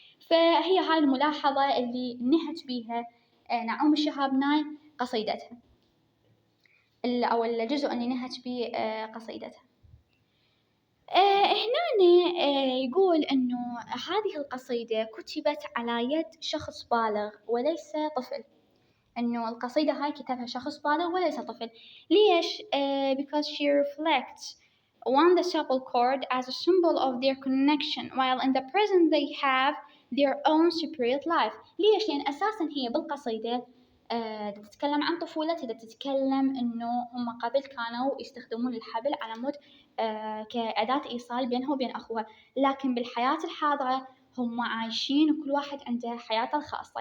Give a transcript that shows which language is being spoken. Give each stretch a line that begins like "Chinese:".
Arabic: فهي هاي الملاحظة اللي نهت بيها نعومي شهاب ناي قصيدتها، أو الجزء اللي نهت به قصيدتها. هنا يقول إنه هذه القصيدة كتبت على يد شخص بالغ وليس طفل، إنه القصيدة هاي كتبها شخص بالغ وليس طفل. ليش؟
English: Because she reflects want the supple cord as a symbol of their connection, while in the present they have their own separate life.
Arabic: ليش؟ لأن أساسا هي بالقصيدة تتكلم عن طفولتها، تتكلم إنه هم قبل كانوا يستخدمون الحبل على مود كأداة إيصال بينها وبين أخوها، لكن بالحياة الحاضرة هم عايشين وكل واحد عنده حياته الخاصة.